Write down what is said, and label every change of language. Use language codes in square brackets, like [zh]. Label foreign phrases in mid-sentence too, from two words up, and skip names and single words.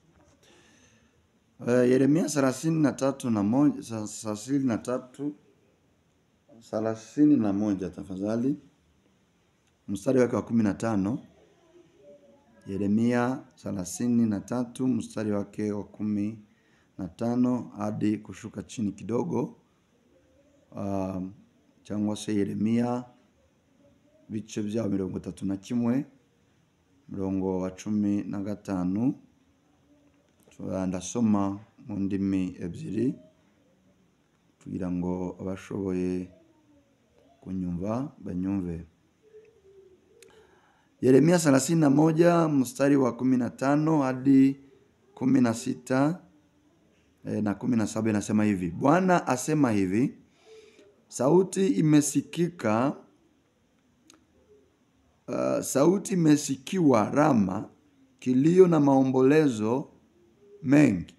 [sw] Yeremiya 31 tafadhali, mstari wake wa 15. Yeremiya 33 mstari wake wa 15 hadi kushuka chini kidogo. [rw] Cyangwa se Yeremiya bice bya 31 murongo wa 15. Ndasoma mu ndimi ebyiri kugira ngo abashoboye kunyumva banyumve. [sw] Yeremia 31 mstari wa 15 hadi 16 na 17 inasema hivi. Bwana asema hivi, sauti imesikiwa Rama, kilio na maombolezo mengi.